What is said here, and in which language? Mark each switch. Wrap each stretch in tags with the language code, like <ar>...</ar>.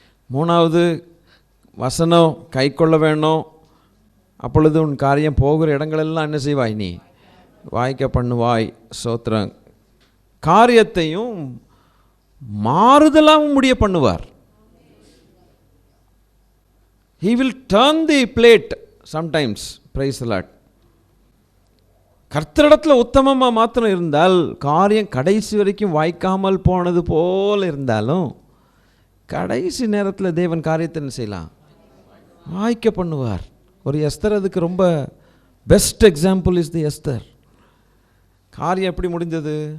<ta>மூணாவது வசனம் கை கொள்ள வேணும். அப்பொழுது உன் காரியம் போகிற இடங்களெல்லாம் என்ன செய்வாய்? நீ வாய்க்க பண்ணுவாய். சோத்திரம். காரியத்தையும் மாறுதலாகவும் முடிய பண்ணுவார்.</ta> <en>He will turn the plate sometimes. Praise the Lord.</en> <ta>கர்த்தரிடத்தில் உத்தமமாக மாத்திரம் இருந்தால் காரியம் கடைசி வரைக்கும் வாய்க்காமல் போனது போல் இருந்தாலும் கடைசி நேரத்தில் தேவன் காரியத்தை என்ன செய்யலாம்? வாய்க்க பண்ணுவார். ஒரு எஸ்தர் அதுக்கு ரொம்ப</ta> <en>best example is the</en> <ta>Esther. காரியம் எப்படி முடிந்தது?</ta>